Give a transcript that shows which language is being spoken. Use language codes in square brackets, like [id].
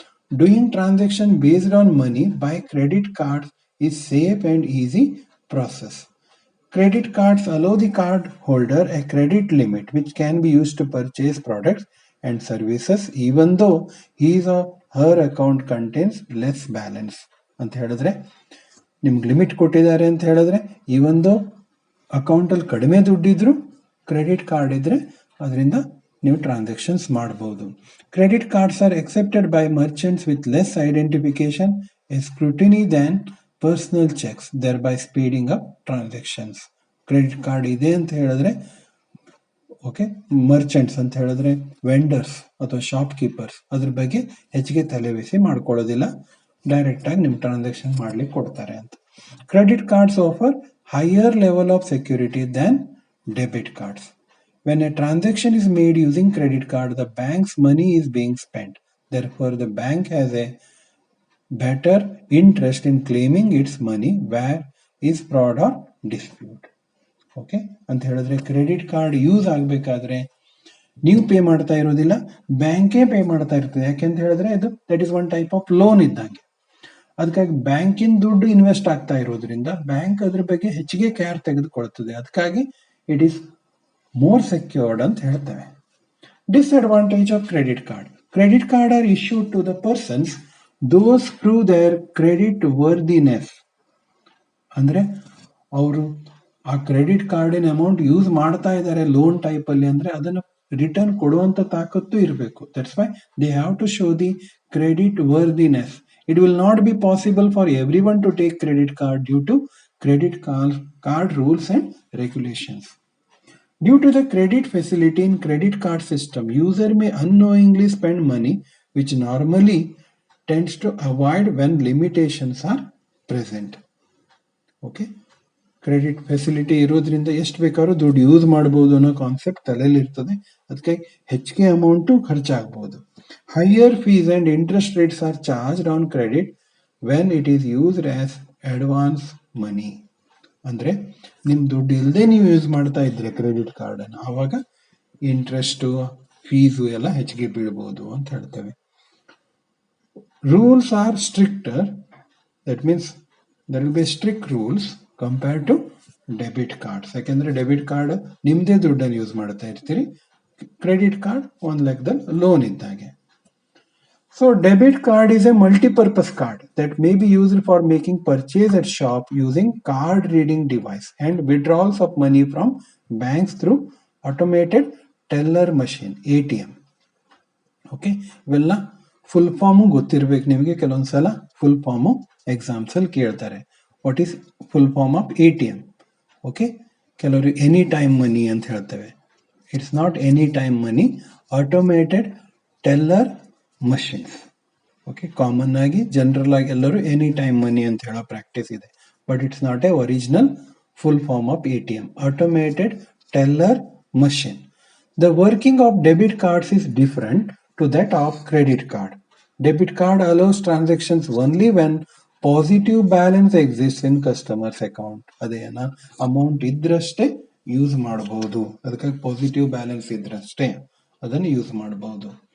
[en] Doing transaction based on money by credit cards is safe and easy process. Credit cards allow the card holder a credit limit which can be used to purchase products and services even though his or her account contains less balance. [kn] ಅಂತ ಹೇಳಿದ್ರೆ ನಿಮ್ಗೆ limit ಕೊಟ್ಟಿದ್ದಾರೆ ಅಂತ ಹೇಳಿದ್ರೆ even though ಅಕೌಂಟಲ್ಲಿ ಕಡಿಮೆ ದುಡ್ಡಿದ್ರು credit card ಇದ್ರೆ ಅದರಿಂದ ನೀವು ಟ್ರಾನ್ಸಾಕ್ಷನ್ಸ್ ಮಾಡಬಹುದು. [en] Credit cards are accepted by merchants with less identification and scrutiny than personal cheques, thereby speeding up transactions. [kn] Credit card ಇದೆ ಅಂತ ಹೇಳಿದ್ರೆ ಓಕೆ, ಮರ್ಚೆಂಟ್ಸ್ ಅಂತ ಹೇಳಿದ್ರೆ ವೆಂಡರ್ಸ್ ಅಥವಾ ಶಾಪ್ ಕೀಪರ್ಸ್ ಅದ್ರ ಬಗ್ಗೆ ಹೆಚ್ಚಿಗೆ ತಲೆಬಿಸಿ ಮಾಡ್ಕೊಳ್ಳೋದಿಲ್ಲ, ಡೈರೆಕ್ಟ್ ಆಗಿ ನಿಮ್ಮ ಟ್ರಾನ್ಸಾಕ್ಷನ್ ಮಾಡ್ಲಿಕ್ಕೆ ಕೊಡ್ತಾರೆ ಅಂತ. [en] Credit cards offer higher level of security than debit cards. When a transaction is made using credit card, the bank's money is being spent. Therefore, the bank has a better interest in claiming its money where is fraud or dispute. [kn] Okay ಅಂತ ಹೇಳಿದ್ರೆ credit card use ಆಗಬೇಕಾದ್ರೆ ನೀವು pay ಮಾಡ್ತಾ ಇರೋದಿಲ್ಲ, ಬ್ಯಾಂಕೇ pay ಮಾಡ್ತಾ ಇರ್ತದೆ. ಯಾಕೆಂತ ಹೇಳಿದ್ರೆ ಇದು [en] that is one type of loan [kn] ಇದ್ದಂಗೆ. ಅದಕ್ಕಾಗಿ ಬ್ಯಾಂಕಿನ ದುಡ್ಡು ಇನ್ವೆಸ್ಟ್ ಆಗ್ತಾ ಇರೋದ್ರಿಂದ ಬ್ಯಾಂಕ್ ಅದ್ರ ಬಗ್ಗೆ ಹೆಚ್ಚಿಗೆ ಕೇರ್ ತೆಗೆದುಕೊಳ್ತದೆ. ಅದಕ್ಕಾಗಿ [en] it is more secured [kn] ಅಂತ ಹೇಳ್ತೇವೆ. [en] Disadvantage of credit card. Credit card are issued to the persons those prove their credit worthiness. [kn] ಅಂದ್ರೆ ಅವರು ಆ ಕ್ರೆಡಿಟ್ ಕಾರ್ಡಿನ ಅಮೌಂಟ್ ಯೂಸ್ ಮಾಡ್ತಾ ಇದ್ದಾರೆ ಲೋನ್ ಟೈಪ್ ಅಲ್ಲಿ ಅಂದ್ರೆ ಅದನ್ನು ರಿಟರ್ನ್ ಕೊಡುವಂತ ತಾಕತ್ತು ಇರಬೇಕು. [en] That's why they have to show the credit worthiness. It will not be possible for everyone to take credit card due to credit card rules and regulations. Due to the credit facility in credit card system, user may unknowingly spend money which normally tends to avoid when limitations are present. Okay. [kn] Credit facility ಇರೋದ್ರಿಂದ ಎಷ್ಟು ಬೇಕಾದ್ರೂ ದುಡ್ಡು use ಮಾಡಬಹುದು ಅನ್ನೋ concept ತಲೆಯಲ್ಲಿ ಇರ್ತದೆ. ಅದಕ್ಕೆ ಹೆಚ್ಚಿಗೆ ಅಮೌಂಟು ಖರ್ಚಾಗಬಹುದು. [en] Higher fees and interest rates are charged on credit when it is used as advance money. [kn] ಅಂದ್ರೆ ನಿಮ್ ದುಡ್ಡು ಇಲ್ಲದೆ ನೀವು ಯೂಸ್ ಮಾಡ್ತಾ ಇದ್ರೆ ಕ್ರೆಡಿಟ್ ಕಾರ್ಡ್ ಅನ್ನು, ಆವಾಗ ಇಂಟ್ರೆಸ್ಟು ಫೀಸು ಎಲ್ಲ ಹೆಚ್ಚಿಗೆ ಬೀಳ್ಬಹುದು ಅಂತ ಹೇಳ್ತೇವೆ. [en] Rules are stricter. That means there will be strict rules compared to debit cards. [kn] ಯಾಕೆಂದ್ರೆ ಡೆಬಿಟ್ ಕಾರ್ಡ್ ನಿಮ್ದೇ ದುಡ್ಡನ್ನು ಯೂಸ್ ಮಾಡ್ತಾ ಇರ್ತೀರಿ, ಕ್ರೆಡಿಟ್ ಕಾರ್ಡ್ ಒಂದ್ ಲೆಕ್ಕದಲ್ಲಿ ಲೋನ್ ಇದ್ದಾಗೆ. [en] So debit card is a multi-purpose card that may be used for making purchase at shop using card reading device and withdrawals of money from banks through automated teller machine ATM. [kn] Okay, ಇವೆಲ್ಲ full form ಗೊತ್ತಿರ್ಬೇಕು ನಿಮಗೆ. ಕೆಲವೊಂದ್ಸಲ full form exams ಅಲ್ಲಿ ಕೇಳ್ತಾರೆ. [en] What is full form of ATM? [kn] Okay, ಕೆಲವರು any time money ಅಂತ ಹೇಳ್ತೇವೆ. [en] It's not any time money, automated teller machines. [kn] Okay, common ಆಗಿ ಜನರಲ್ ಆಗಿ ಎಲ್ಲರೂ ಎನಿ ಟೈಮ್ ಮನಿ ಅಂತ ಹೇಳೋ ಪ್ರಾಕ್ಟೀಸ್ ಇದೆ, [en] But it's not a original full form of ATM, automated teller machine. The working of debit cards is different to that of credit card. Debit card allows transactions only when positive balance exist in customers account. [kn] ಅದೇನ amount ಇದ್ರಷ್ಟೇ use ಮಾಡಬಹುದು. ಅದಕ್ಕಾಗಿ positive balance ಇದ್ರಷ್ಟೇ ಅದನ್ನು use ಮಾಡಬಹುದು.